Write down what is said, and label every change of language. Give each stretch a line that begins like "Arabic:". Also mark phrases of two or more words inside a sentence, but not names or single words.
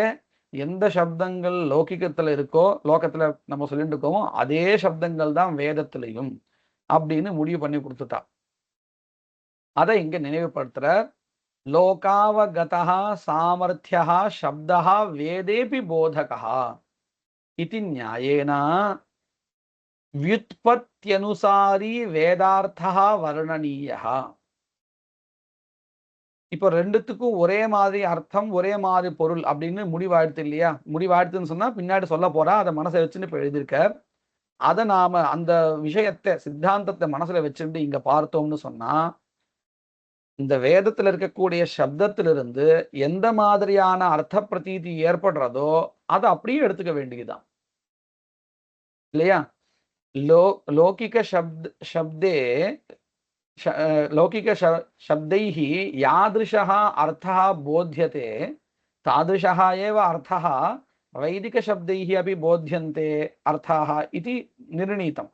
Tamil: எந்த சப்தங்கள் லௌகிகத்துல இருக்கோ, லோகத்துல நம்ம சொல்லிட்டு இருக்கோமோ அதே சப்தங்கள் தான் வேதத்திலையும் அப்படின்னு முடிவு பண்ணி கொடுத்துட்டா. அதை இங்க நினைவுபடுத்துற.
Sanskrit: लोकावगत सामर्थ्याः शब्दाः वेदेऽपि बोधकाः. इति न्यायेन व्युत्पत्त्यनुसारी वेदार्थः वर्णनीयः.
Tamil: இப்போ ரெண்டுத்துக்கும் ஒரே மாதிரி அர்த்தம், ஒரே மாதிரி பொருள் அப்படின்னு முடிவாயிடுது இல்லையா? முடிவாயிடுதுன்னு சொன்னா பின்னாடி சொல்ல போறா, அதை மனசை வச்சுன்னு இப்போ எழுதியிருக்கார். அதை நாம அந்த விஷயத்தை சித்தாந்தத்தை மனசுல வச்சுட்டு இங்க பார்த்தோம்னு சொன்னா, இந்த வேதத்துல இருக்கக்கூடிய சப்தத்திலிருந்து எந்த மாதிரியான அர்த்த பிரதீதி ஏற்படுறதோ அதை அப்படியே எடுத்துக்க வேண்டியதுதான் இல்லையா?
Sanskrit: लौकिक शब्दे लौकिक शब्दैः यादृशः अर्थः बोध्यते तादृशः एव अर्थः वैदिकशब्दैः अपि बोध्यन्ते अर्थाः इति निर्णीतम्.